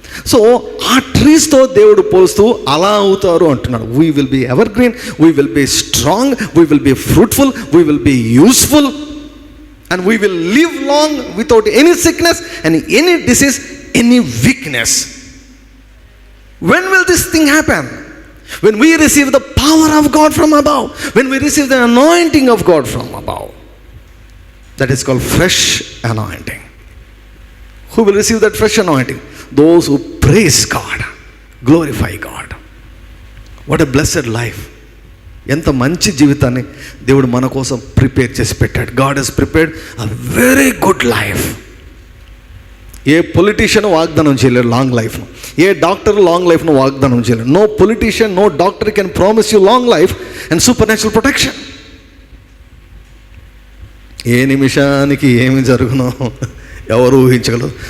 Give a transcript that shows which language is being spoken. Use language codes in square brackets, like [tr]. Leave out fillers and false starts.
[te] So ఆ ట్రీస్తో దేవుడు పోలుస్తూ అలా అవుతారు అంటున్నాడు. [en] We will be evergreen, we will be strong, we will be fruitful, we will be useful, and we will live long without any sickness and any disease, any weakness. When will this thing happen? When we receive the power of God from above, when we receive the anointing of God from above. That is called fresh anointing. Who will receive that fresh anointing? Those who praise God, glorify God. What a blessed life. [te] ఎంత మంచి జీవితాన్ని దేవుడు మన కోసం prepare చేసి పెట్టాడు. [en] God has prepared a very good life. [te] ఏ politician వాగ్దానం చేయలేరు లాంగ్ లైఫ్ను, ఏ డాక్టర్ లాంగ్ లైఫ్ను వాగ్దానం చేయలేరు. [en] No politician, no doctor can promise you long life and supernatural protection. [te] ఏ నిమిషానికి ఏమి జరుగునో ఎవరు ఊహించగలరు.